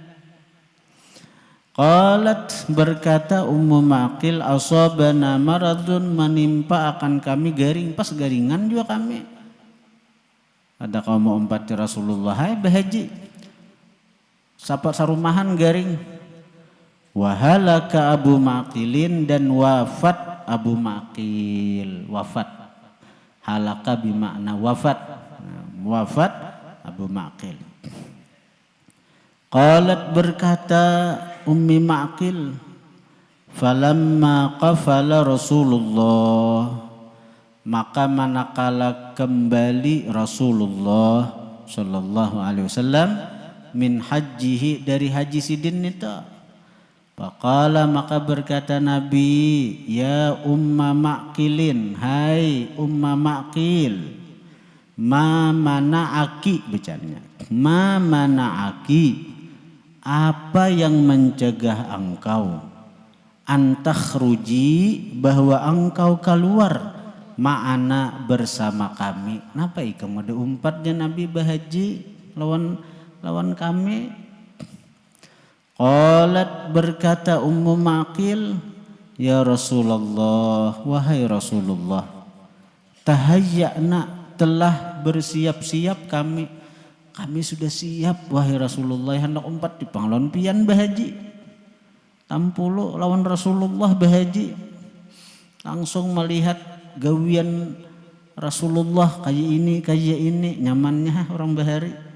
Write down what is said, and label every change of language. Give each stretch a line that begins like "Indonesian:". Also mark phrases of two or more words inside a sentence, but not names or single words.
Banjar: Qalat berkata Ummu Ma'qil
Arabic: أصابنا مرض
Banjar: menimpa akan kami garing pas garingan juga kami ada kaum mau umpati Rasulullah hai bahaji sapat sarumahan garing
Arabic: وهلك أبو معقل
Banjar: dan wafat Abu Ma'qil wafat halaka bimakna wafat wafat Abu Ma'qil.
Indonesian: Qalat berkata Ummi Ma'qil
Arabic: فلما قفل رسول الله,
Indonesian: maka manakala kembali Rasulullah
Arabic: صلى الله عليه وسلم من حجه,
Banjar: dari haji sidin itu, faqala, maka berkata Nabi,
Arabic: يا أم معقل,
Banjar: hai umma Ma'qil,
Arabic: ما منعك,
Banjar: bacanya
Arabic: ما منعك,
Indonesian: apa yang mencegah engkau, antakhruji, bahwa engkau keluar,
Arabic: معنا,
Indonesian: bersama kami.
Banjar: Napa ikam ada umpatnya Nabi bahaji lawan kami. Qalat, berkata Ummu Ma'qil,
Arabic: يا رسول الله,
Banjar: wahai Rasulullah, tahayya'na, telah bersiap-siap kami sudah siap wahai Rasulullah, hendak umpat di panglon pian bahaji tampulu lawan Rasulullah bahaji, langsung melihat gawian Rasulullah kayak ini nyamannya orang bahari.